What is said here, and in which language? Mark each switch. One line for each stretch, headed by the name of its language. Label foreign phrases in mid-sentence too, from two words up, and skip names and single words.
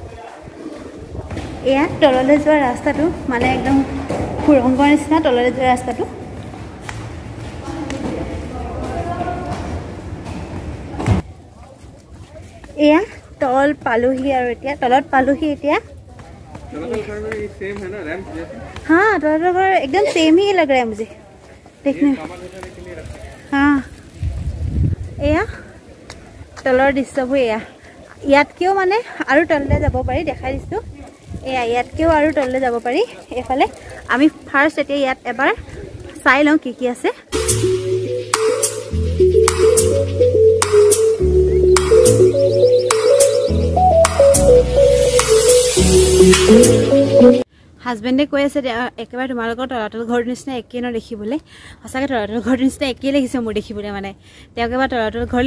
Assamese: এয়া তললৈ যোৱা ৰাস্তাটো মানে একদম সুৰংগৰ নিচিনা তললৈ যোৱা ৰাস্তাটো এয়া তল পালোহি আৰু এতিয়া তলত পালোহি এতিয়া
Hindi: हाँ तोरा घर एकदम सेम ही लग रहा है मुझे देखने हाँ
Assamese: এয়া তলৰ দৃশ্যবো এয়া ইয়াতকেও মানে আৰু তললৈ যাব পাৰি দেখাই দিছোঁ এয়া ইয়াতকেও আৰু তললৈ যাব পাৰি এফালে আমি ফাৰ্ষ্ট এতিয়া ইয়াত এবাৰ চাই লওঁ কি কি আছে হাজবেণ্ডে কৈ আছে একেবাৰে তোমালোকৰ তলাতল ঘৰ নিচিনা একেই ন দেখিবলৈ সঁচাকৈ তলাতল ঘৰ নিচিনা একেই লাগিছে মোৰ দেখিবলৈ মানে তেওঁক এবাৰ তলাতল ঘৰলৈ